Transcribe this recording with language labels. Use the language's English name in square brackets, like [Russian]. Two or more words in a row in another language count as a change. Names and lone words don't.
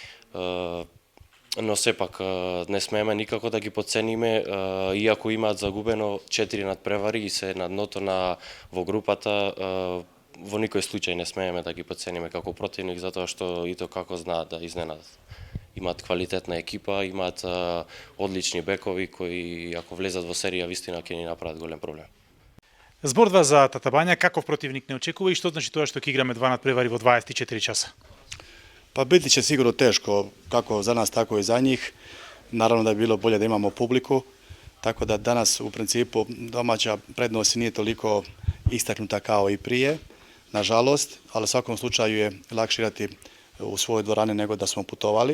[Macedonian] но сепак не смееме никако да ги потцениме, иако имаат загубено 4 надпревари и се на дното во групата, во никој случај не смееме да ги потцениме како противник, затоа што и тоа како знаат да изненадат. Имаат квалитетна екипа, имаат одлични бекови кои ако влезат во серија вистина ќе ни направат голем проблем. Збор два за Татабања, каков противник не очекува и што значи тоа што ќе играме два надпревари во 24 часа? [Croatian] Pa biti će sigurno teško, kako za nas, tako i za njih. Naravno da bi bilo bolje da imamo publiku, tako da danas u principu domaća prednost nije toliko istaknuta kao i prije, nažalost, ali u svakom slučaju je lakše igrati u svojoj dvorani nego da smo putovali.